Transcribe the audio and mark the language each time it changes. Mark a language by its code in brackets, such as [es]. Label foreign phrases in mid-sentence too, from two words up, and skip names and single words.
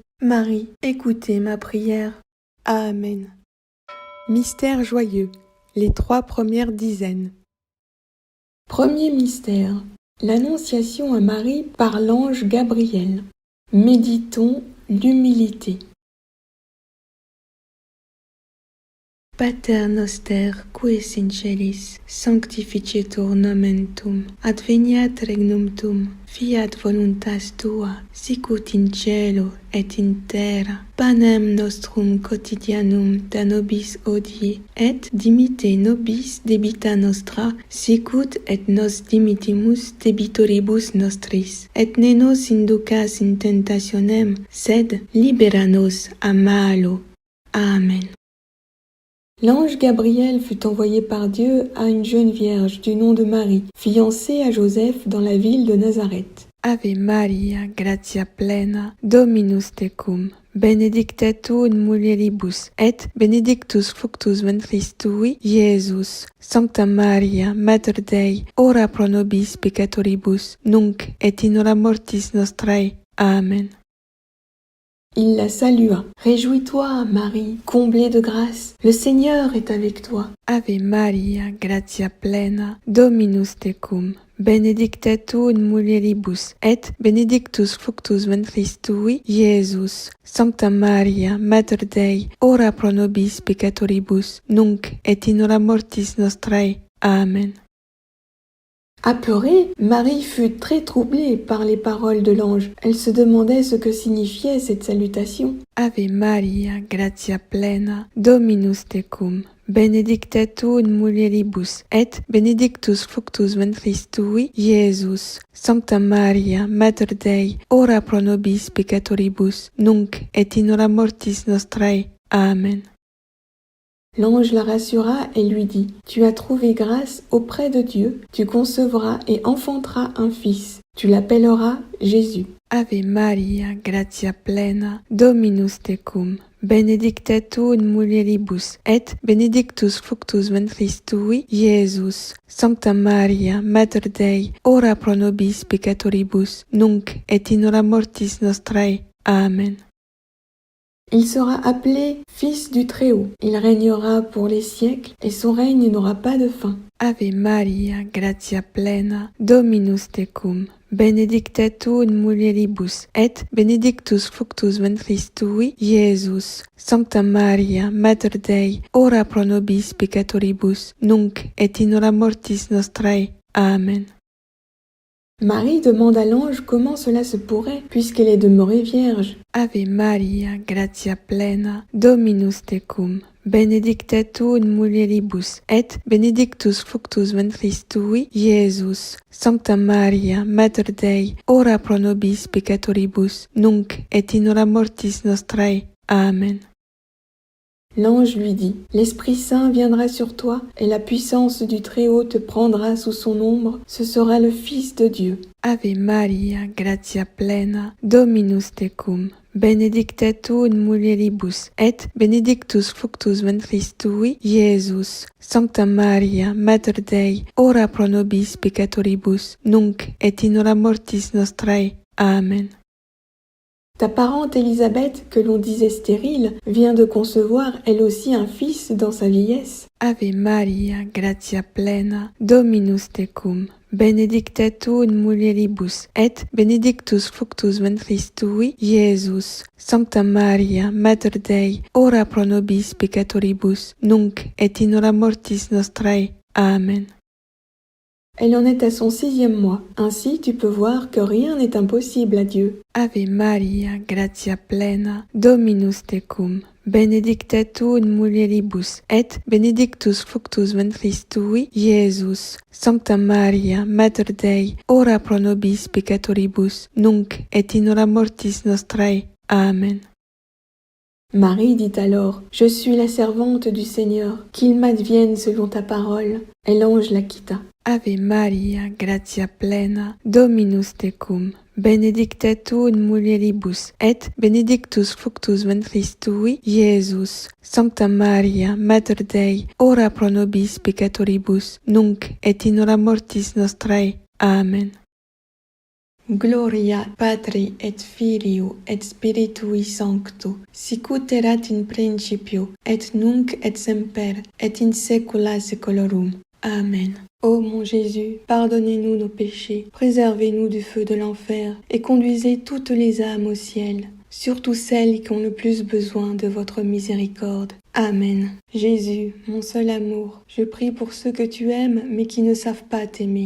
[fr] Marie, écoutez ma prière. Amen. Mystère joyeux, les 3 premières dizaines. Premier mystère, l'Annonciation à Marie par l'ange Gabriel. Méditons l'humilité. [la] Pater noster, qui es in celis, sanctificetur nomen tuum, adveniat regnum tuum, fiat voluntas tua, sicut in cielo et in terra. Panem nostrum quotidianum da nobis hodie, et dimitte nobis debita nostra, sicut et nos dimittimus debitoribus nostris. Et ne nos inducas in tentationem, sed libera nos a malo. Amen. [fr] L'ange Gabriel fut envoyé par Dieu à une jeune vierge du nom de Marie, fiancée à Joseph dans la ville de Nazareth. [la] Ave Maria, gratia plena, Dominus tecum, benedicta tu in mulieribus, et benedictus fructus ventris tui, Iesus. Sancta Maria, Mater Dei, ora pro nobis peccatoribus, nunc et in hora mortis nostrae. [fr] Amen. Il la salua. Réjouis-toi, Marie, comblée de grâce, le Seigneur est avec toi. [la] Ave Maria, gratia plena, Dominus tecum, benedicta tu in mulieribus, et benedictus fructus ventris tui, Iesus. Sancta Maria, Mater Dei, ora pro nobis peccatoribus, nunc et in hora mortis nostrae. Amen. [fr] Apeurée, Marie fut très troublée par les paroles de l'ange. Elle se demandait ce que signifiait cette salutation. [la] Ave Maria, gratia plena, Dominus tecum, benedicta tu in mulieribus, et benedictus fructus ventris tui, Iesus. Sancta Maria, Mater Dei, ora pro nobis peccatoribus, nunc et in hora mortis nostrae. Amen. [fr] L'ange la rassura et lui dit, « Tu as trouvé grâce auprès de Dieu, tu concevras et enfanteras un fils. Tu l'appelleras Jésus. [la] Ave Maria, gratia plena, Dominus tecum, benedicta tu in mulieribus, et benedictus fructus ventris tui, Iesus. Sancta Maria, Mater Dei, ora pro nobis peccatoribus, nunc et in hora mortis nostrae. Amen. [fr] Il sera appelé Fils du Très-Haut. Il régnera pour les siècles et son règne n'aura pas de fin. [la] Ave Maria, gratia plena, Dominus tecum, benedicta tu in mulieribus, et benedictus fructus ventris tui, Iesus. Sancta Maria, Mater Dei, ora pro nobis peccatoribus, nunc et in hora mortis nostrae. Amen. [fr] Marie demande à l'ange comment cela se pourrait, puisqu'elle est demeurée vierge. [la] Ave Maria, gratia plena, Dominus tecum, benedicta tu in mulieribus, et benedictus fructus ventris tui, Iesus. Sancta Maria, Mater Dei, ora pro nobis peccatoribus, nunc et in hora mortis nostrae. Amen. [fr] L'ange lui dit, « L'Esprit Saint viendra sur toi, et la puissance du Très-Haut te prendra sous son ombre, ce sera le Fils de Dieu. [la] Ave Maria, gratia plena, Dominus tecum, benedicta tu in mulieribus, et benedictus fructus ventris tui, Iesus. Sancta Maria, Mater Dei, ora pro nobis peccatoribus, nunc et in hora mortis nostrae. Amen. [fr] Ta parente Élisabeth, que l'on disait stérile, vient de concevoir elle aussi un fils dans sa vieillesse. [la] Ave Maria, gratia plena, Dominus tecum, benedicta tu in mulieribus, et benedictus fructus ventris tui, Iesus. Sancta Maria, Mater Dei, ora pro nobis peccatoribus, nunc et in hora mortis nostrae. [fr] Amen. Elle en est à son 6e mois. Ainsi, tu peux voir que rien n'est impossible à Dieu. [la] Ave Maria, gratia plena, Dominus tecum, benedicta tu in mulieribus, et benedictus fructus ventris tui, Iesus. Sancta Maria, Mater Dei, ora pro nobis peccatoribus, nunc et in hora mortis nostrae. Amen. [fr] Marie dit alors, « Je suis la servante du Seigneur, qu'il m'advienne selon ta parole. » Et l'ange la quitta. [la] Ave Maria, gratia plena, Dominus tecum, benedicta tu in mulieribus, et benedictus fructus ventris tui, Iesus. Sancta Maria, Mater Dei, ora pro nobis peccatoribus, nunc et in hora mortis nostrae. Amen. Gloria Patri et Filio et Spiritui Sancto, sicut erat in principio, et nunc et semper, et in saecula saeculorum. Amen. [fr] Ô mon Jésus, pardonnez-nous nos péchés, préservez-nous du feu de l'enfer, et conduisez toutes les âmes au ciel, surtout celles qui ont le plus besoin de votre miséricorde. Amen. Jésus, mon seul amour, je prie pour ceux que tu aimes mais qui ne savent pas t'aimer.